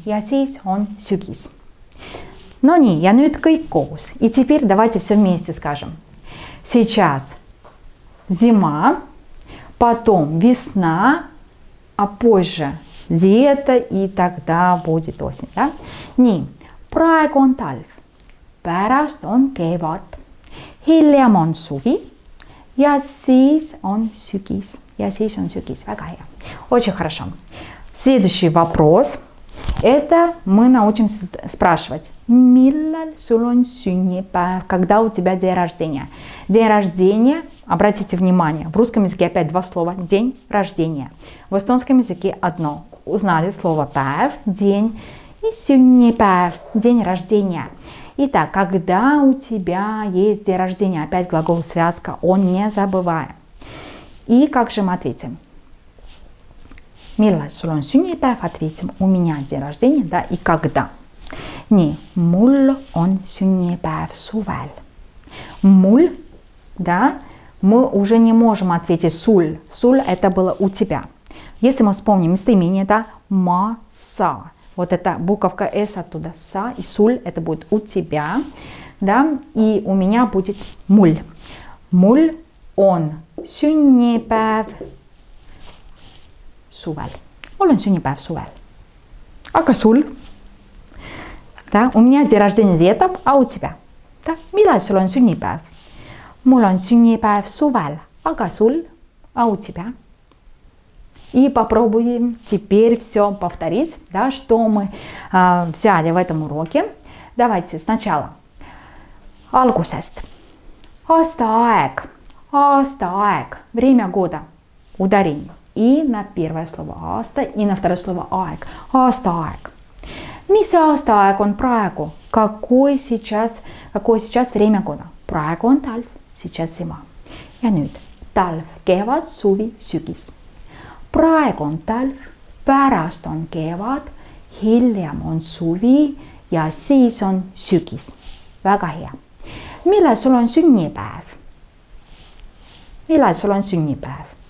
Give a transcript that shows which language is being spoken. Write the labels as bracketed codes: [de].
[et] Ja siis on sügis. No nii, ja nüüd kõik koos. [ru] И теперь давайте все вместе скажем. Сейчас зима, потом весна, а позже лето, и тогда будет осень. Да? [et] Nii, praegu on talv, pärast on kevad, hiljem on suvi ja siis on sügis. Ja siis on sügis. Väga hea. [ru] Очень хорошо. Следующий вопрос. Это мы научимся спрашивать. [et] Millal sul on sünnipäev? [ru] Когда у тебя день рождения? День рождения, обратите внимание, в русском языке опять два слова. День рождения. В эстонском языке одно. Узнали слово päev, день, и sünnipäev, день рождения. Итак, когда у тебя есть день рождения? Опять глагол связка. Он, не забываем. И как же мы ответим? [et] Millal sul on sünnipäev? [ru] Ответим, у меня день рождения, да, и когда. [et] Nii, mul on sünnipäev suvel. [ru] Mul, да, мы уже не можем ответить sul. Sul это было у тебя. Если мы вспомним местоимение, да, ma, sa. Вот эта буковка s оттуда, sa, и sul это будет у тебя, да, и у меня будет mul. [et] Mul on sünnipäev suvel. Mul on sünnipäev suvel. Aga sul? [ru] Да, у меня день рождения летом, а у тебя? [et] Да, millal sul on sünnipäev? Mul on sünnipäev suvel. Aga sul? [ru] А у тебя? И попробуем теперь все повторить, да, что мы взяли в этом уроке. Давайте сначала. [et] Algusest. Aastaaeg. [ru] Aastaaeg. Время года. Ударение. И на первое слово aasta, и на второе слово aeg. [et] Aastaaeg. Mis aastaaeg on praegu? [ru] Какое сейчас время года? [et] Praegu on talv, [ru] сейчас зима. [et] Ja nüüd talv, kevad, suvi, sügis. Praegu on talv, pärast on kevad, hiljem on suvi ja siis on sügis. Väga hea. Millal sul on sünnipäev? Millal sul on sünnipäev?